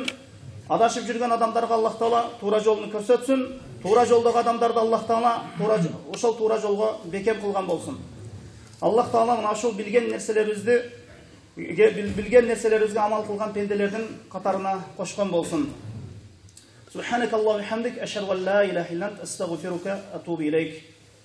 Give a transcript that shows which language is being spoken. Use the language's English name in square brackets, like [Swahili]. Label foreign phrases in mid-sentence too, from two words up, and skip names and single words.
[Kyrgyz] Адашып жүргөн адамдарга Аллах Таала туура жолун көрсөтсүн. Туура жолдогу адамдарды Аллах Таала ошол туура жолго бекем кылган болсун. Аллах Таала мына ушул билген нерселерибизге амал кылган пенделердин катарына кошкон болсун. [Arabic] سبحانك اللهم وبحمدك أشهد أن لا إله إلا أنت أستغفرك أتوب إليك.